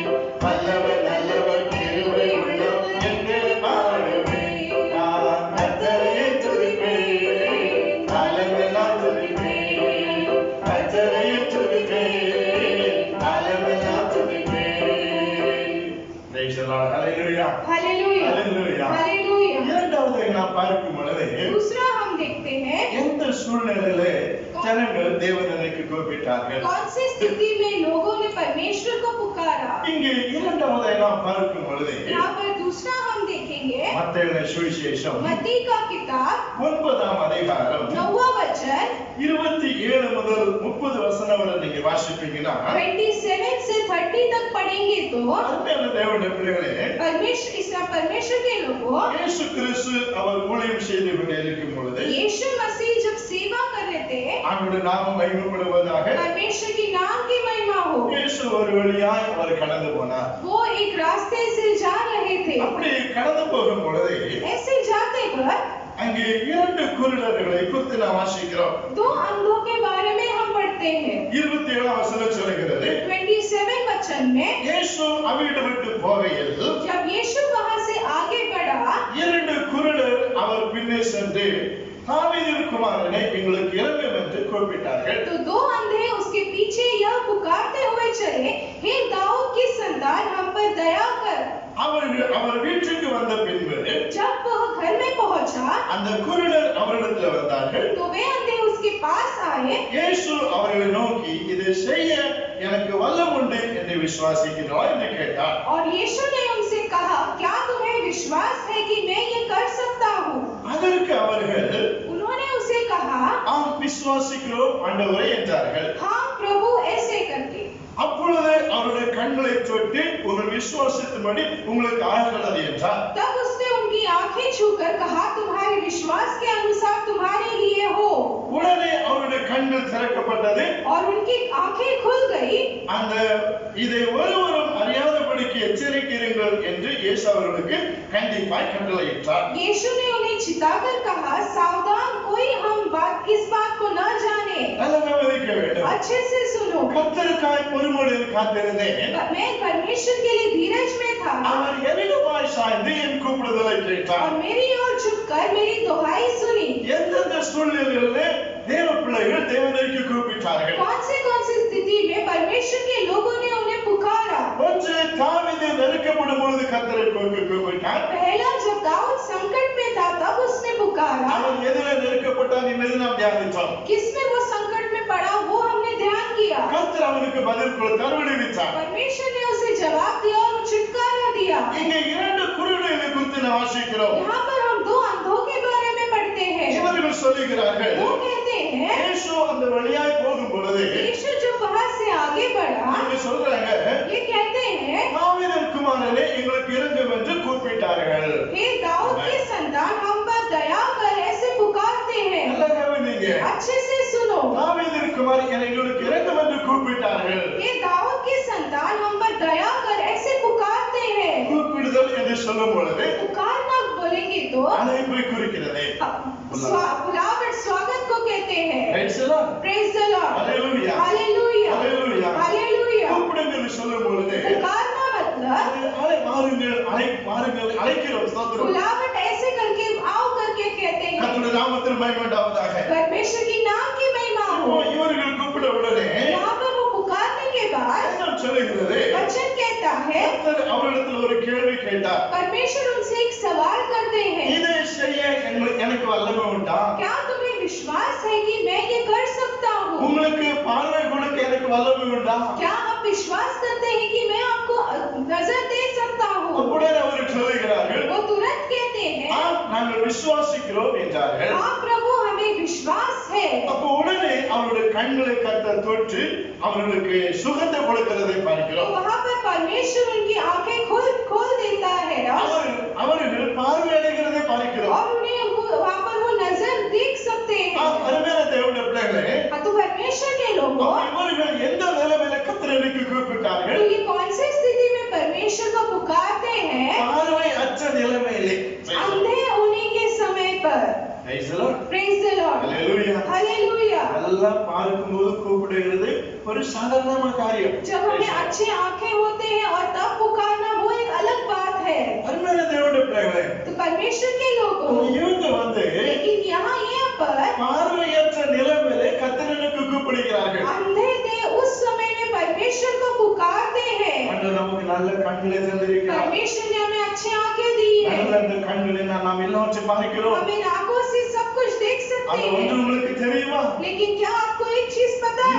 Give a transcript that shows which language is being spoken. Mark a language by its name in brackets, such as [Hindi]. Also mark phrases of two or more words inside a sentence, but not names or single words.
[Tamil] வல்லவர் நல்லவர் கிருபை உள்ளவர் என்றே பாடுவேன். நான் கர்த்தரை துதிப்பேன், அளவில்லா துதிப்பேன். கர்த்தரை துதிப்பேன், அளவில்லா துதிப்பேன். [English] Praise the Lord. Hallelujah. [Hindi] हालेलुया। [English] Hallelujah. [Hindi] हालेलुया। [Tamil] இரண்டாவது நாம் பார்க்கும் பொழுது [Hindi] दूसरा हम देखते हैं [Tamil] எந்த சூழ்நிலையிலே ஜனங்கள் தேவனுக்கு கூப்பிட்டார்கள். [Hindi] कौन सी स्थिति में लोगों ने परमेश्वर को पुकारा। [Tamil] இங்கே இரண்டாவது நாம் பார்க்கும் பொழுது [Hindi] यहाँ पर दूसरा हम देखेंगे [Tamil] மத்தேயுவின் சுவிசேஷம் [Hindi] मत्ती का किताब [Tamil] 9ஆம் அதிகாரம் [Hindi] 9वां वचन [Tamil] 27 முதல் 30 வசனம் வரை நீங்க வாசிப்பீங்கன்னா [Hindi] 27 से 30 तक पढ़ेंगे तो [Tamil] அருமையான தேவனுடைய பிள்ளைகளே, [Hindi] परमेश्वर के लोगों [Tamil] இயேசு கிறிஸ்து அவர் ஊழியம் செய்து கொண்டிருக்கும் பொழுது [Hindi] यीशु मसीह जब सेवा कर रहे थे [Tamil] அவருடைய நாமம் மகிமைப்படுவதாக [Hindi] परमेश्वर की नाम की महिमा हो। [Tamil] இயேசு ஒரு வழியாய் அவர் கடந்து போனார். [Hindi] वो एक रास्ते से जा रहे थे। [Tamil] அப்படி கடந்து போகும் பொழுது [Hindi] ऐसे जाते वक्त [Tamil] அங்கே இரண்டு குருடர்களை குறித்து நாம் வாசிக்கிறோம். [Hindi] दो अंधों के बारे में हम पढ़ते हैं। [Tamil] 27 வசனம் சொல்கிறது, [Hindi] 27 वचन में [Tamil] இயேசு அவிடம் விட்டு போகையில் [Hindi] जब यीशु वहां से आगे बढ़ा [Tamil] இரண்டு குருடர் அவர் பின்னே சென்று தாவீதின் குமாரனே எங்களுக்கு இரங்கும் என்று கூப்பிட்டார்கள். [Hindi] तो दो अंधे उसके पीछे यह पुकारते हुए चले, हे दाऊद की संतान हम पर दया कर। [Tamil] அவர் வீட்டுக்கு வந்த பின்பு [Hindi] जब वह घर में पहुंचा [Tamil] அந்த குருடர் அவரிடத்தில் வந்தார்கள். [Hindi] तो वे अंधे उसके पास आए। [Tamil] இயேசு அவர்களை நோக்கி இதை செய்ய எனக்கு வல்லம் உண்டு என்று விசுவாசிக்கிறோம் என்று கேட்டார். [Hindi] और यीशु ने उनसे कहा, क्या तुम्हें विश्वास है कि मैं ये कर सकता हूँ? [Tamil] அதற்கு அவர்கள் [Hindi] उन्होंने उसे कहा, [Tamil] ஆம் விசுவாசிக்கிறோம் ஆண்டவரே என்றார்கள். [Hindi] हाँ प्रभु, ऐसे करके। [Tamil] அப்பொழுது அப்பொழுது அவருடைய கண்களை தொட்டு உங்கள் விசுவாசத்தின்படி உங்களுக்கு ஆகிறது என்றார். [Hindi] तब उसने उनकी आंखें छूकर कहा, तुम्हारे विश्वास के अनुसार तुम्हारे लिए हो। [Tamil] உடனே அவருடைய கண்கள் திறக்கப்பட்டது. [Hindi] और उनकी आंखें खुल गई। [Tamil] அந்த இதை ஒருவரும் அறியாதபடிக்கு எச்சரிக்கிறீர்கள் என்று இயேசு அவர்களுக்கு கண்டிப்பாய் கட்டளையிட்டார். [Hindi] यीशु ने उन्हें चिताकर कहा, सावधान, कोई इस बात को न जाने। [Tamil] நல்லா கவனிக்க வேண்டும். [Hindi] अच्छे से सुनो। [Tamil] கர்த்தருக்காய் பொறுமையோடு காத்திருந்தேன். [Hindi] मैं परमेश्वर के लिए धीरज में था। [Tamil] அவர் என்னிடமாய் சாய்ந்து என் கூப்பிடுதலை கேட்டார். [Hindi] और मेरी ओर झुककर मेरी दुहाई सुनी। [Tamil] எந்தெந்த சூழ்நிலைகளிலே தேவ பிள்ளைகள் தேவனுக்கு கூப்பிட்டார்கள்? [Hindi] कौन से स्थिति में परमेश्वर के लोगों ने उन्हें पुकारा? [Tamil] ஒன்று தாவீது நெருக்கப்படும் பொழுது கர்த்தரை கூப்பிட்டார். [Hindi] पहला जब दाऊद संकट में था तब उसने पुकारा। [Tamil] அவன் எதிலே நெருக்கப்பட்டான் என்பதை நாம் தியானித்தோம். [Hindi] किसमें वो संकट में पड़ा वो हमने ध्यान किया। [Tamil] கர்த்தர் அவனுக்கு பதில் கொடுத்தார், விடுவித்தார். [Hindi] परमेश्वर ने उसे जवाब दिया और छुटकारा दिया। [Tamil] இங்கே இரண்டு குருடர்களை குறித்து நாம் வாசிக்கிறோம். [Hindi] यहाँ पर हम दो अंधों के बारे में पढ़ते हैं। [Tamil] இவர்கள் சொல்லுகிறார்கள், [Hindi] वो कहते हैं, [Tamil] இயேசு அந்த வழியாய் போகும் பொழுது [Hindi] यीशु जब वहां से आगे बढ़ा, [Tamil] இவங்க சொல்றாங்க, [Hindi] ये कहते हैं, [Tamil] தாவீதின் குமாரனே எங்களுக்கு இரங்கும் என்று கூப்பிட்டார்கள். [Hindi] हे दाऊद के संतान, हम पर दया कर, ऐसे पुकारते हैं। [Tamil] நல்லா கவனிங்க. [Hindi] अच्छे से सुनो। [Tamil] தாவீதின் குமாரனே எங்களுக்கு இரங்கும் என்று கூப்பிட்டார்கள். [Hindi] हे दाऊद के संतान, हम पर दया कर, ऐसे पुकारते हैं। [Tamil] கூப்பிடுதல் என்று சொல்லும் பொழுது [Hindi] पुकारना बोलेंगे तो [Tamil] அழைப்பை குறிக்கிறது. [Hindi] बुलावट स्वागत को कहते हैं। [English] Praise the Lord. Praise the Lord. Hallelujah. Hallelujah. Hallelujah. Hallelujah. [Tamil] கூப்பிடுங்கள் என்று சொல்லும் பொழுது [Hindi] पुकारना मतलब [Tamil] மாறுங்கள் அழைக்கிறோம். ஸ்தோத்திரம். [Hindi] बुलावट ऐसे करके आओ करके कहते हैं। [Tamil] கர்த்தருடைய நாமத்தில் மகிமை உண்டாவதாக. [Hindi] परमेश्वर की नाम की महिमा हो। [Tamil] இவர்கள் கூப்பிட உடனே [Hindi] यहाँ पर वो पुकारने के बाद [Tamil] வேதம் சொல்லுகிறது, [Hindi] वचन कहता है, [Tamil] கர்த்தர் அவரிடத்தில் ஒரு கேள்வி கேட்டார். [Hindi] परमेश्वर उनसे एक सवाल करते हैं, [Tamil] இதை செய்ய எனக்கு வல்லமை உண்டா? [Hindi] क्या तुम्हें विश्वास है कि मैं ये कर सकता हूँ? [Tamil] உங்களுக்கு பார்வை கொடுக்க எனக்கு வல்லமை உண்டா? [Hindi] क्या आप विश्वास करते हैं कि मैं आपको नजर दे सकता हूँ? [Tamil] உடனே அவர் சொல்லுகிறார்கள், [Hindi] वो तुरंत कहते हैं, [Tamil] ஆம் நாங்கள் விசுவாசிக்கிறோம் என்றார்கள். [Hindi] हाँ प्रभु, हमें विश्वास है। [Tamil] அப்ப உடனே அவருடைய கண்களை கர்த்தர் தொட்டு அவர்களுக்கு சுகத்தை கொடுக்கிறதை [Hindi] तो [Tamil] பார்க்கிறோம். [Hindi] वहाँ पर परमेश्वर उनकी आंखें खोल देता है [Tamil] அவர்கள் பார்வையடைகிறதை பார்க்கிறோம். [Hindi] और उन्हें वहाँ पर वो नजर देख सकते हैं। [Tamil] அருமையான தேவனுடைய பிள்ளைகளே, [Hindi] तो परमेश्वर के लोगों, [Tamil] இவர்கள் எந்த நிலைமையில கர்த்தருக்கு [Hindi] तो [Tamil] கூப்பிட்டார்கள்? [Hindi] ये कौन सी स्थिति में परमेश्वर को पुकारते हैं? [Tamil] பார்வை அற்ற நிலைமையிலே. [Hindi] अंधे होने के समय पर। [English] Praise the Lord. Praise the Lord. Hallelujah. Hallelujah. [Tamil] எல்லாம் பார்க்கும்போது கூப்பிடுகிறது ஒரு சாதாரணமான காரியம். [Hindi] जब हमें अच्छी आंखें होते हैं और तब पुकारना वो एक अलग बात है। [Tamil] அருமையான தேவனுடைய பிள்ளைகளே, [Hindi] तो परमेश्वर के लोगों, [Tamil] இவங்க [Hindi] लेकिन यहाँ पर [Tamil] பார்வையற்ற நிலைமையிலே கர்த்தருக்கு கூப்பிடுகிறார்கள். [Hindi] अंधे थे, उस समय में परमेश्वर को पुकारते हैं। [Tamil] ஆண்டவர் நமக்கு நல்ல கண்களை தந்திருக்கிறார். [Hindi] परमेश्वर ने हमें अच्छी आंखें दी है। [Tamil] நல்ல அந்த கண்களை நாம் எல்லாவற்றையும் பார்க்கிறோம். [Hindi] हम इन आंखों से सब कुछ देख सकते [Tamil] அது ஒன்று [Hindi] हैं। [Tamil] உங்களுக்கு தெரியுமா? [Hindi] लेकिन क्या आपको एक चीज पता है?